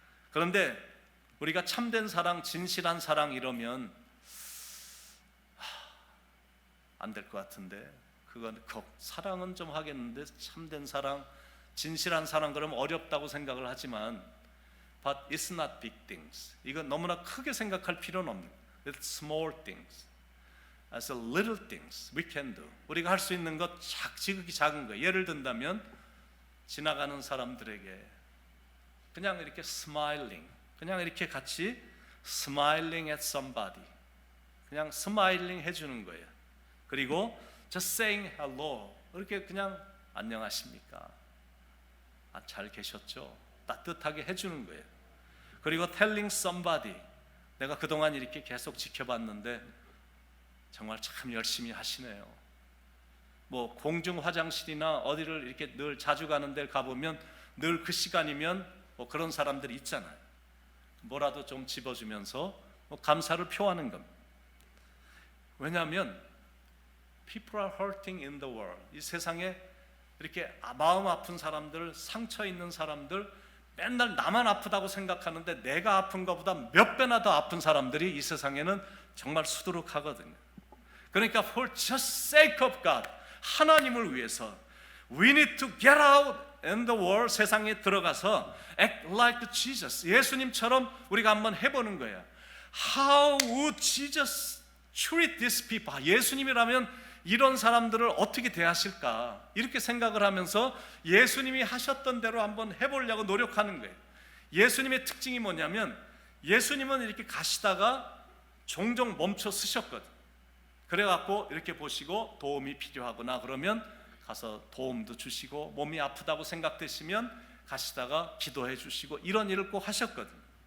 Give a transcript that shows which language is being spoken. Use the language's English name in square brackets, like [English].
[Korean] 그런데 우리가 참된 사랑, 진실한 사랑 이러면 안 될 것 같은데, 그건 사랑은 좀 하겠는데 참된 사랑, 진실한 사랑 그러면 어렵다고 생각을 하지만 [English] But it's not big things. [Korean] 이건 너무나 크게 생각할 필요는 없는 거예요. [English] It's small things. As little things we can do. [Korean] 우리가 할 수 있는 것 지극히 작은 거. 예를 든다면 지나가는 사람들에게 그냥 이렇게 smiling, 그냥 이렇게 같이 [English] smiling at somebody, [Korean] 그냥 smiling 해주는 거예요. 그리고 [English] just saying hello, [Korean] 이렇게 그냥 안녕하십니까, 잘 계셨죠, 따뜻하게 해주는 거예요. 그리고 [English] telling somebody, [Korean] 내가 그동안 이렇게 계속 지켜봤는데 정말 참 열심히 하시네요. 뭐 공중 화장실이나 어디를 이렇게 늘 자주 가는 데 가보면 늘 그 시간이면 뭐 그런 사람들이 있잖아요. 뭐라도 좀 집어주면서 뭐 감사를 표하는 겁니다. 왜냐하면 [English] people are hurting in the world. [Korean] 이 세상에 이렇게 마음 아픈 사람들, 상처 있는 사람들, 맨날 나만 아프다고 생각하는데 내가 아픈 것보다 몇 배나 더 아픈 사람들이 이 세상에는 정말 수두룩하거든요. 그러니까 [English] for just sake of God, [Korean] 하나님을 위해서 [English] we need to get out in the world, [Korean] 세상에 들어가서 [English] act like Jesus, [Korean] 예수님처럼 우리가 한번 해보는 거예요. [English] How would Jesus treat these people? [Korean] 예수님이라면 이런 사람들을 어떻게 대하실까? 이렇게 생각을 하면서 예수님이 하셨던 대로 한번 해보려고 노력하는 거예요. 예수님의 특징이 뭐냐면 예수님은 이렇게 가시다가 종종 멈춰 쓰셨거든. 그래갖고 이렇게 보시고 도움이 필요하구나 그러면 가서 도움도 주시고, 몸이 아프다고 생각되시면 가시다가 기도해 주시고, 이런 일을 꼭 하셨거든요.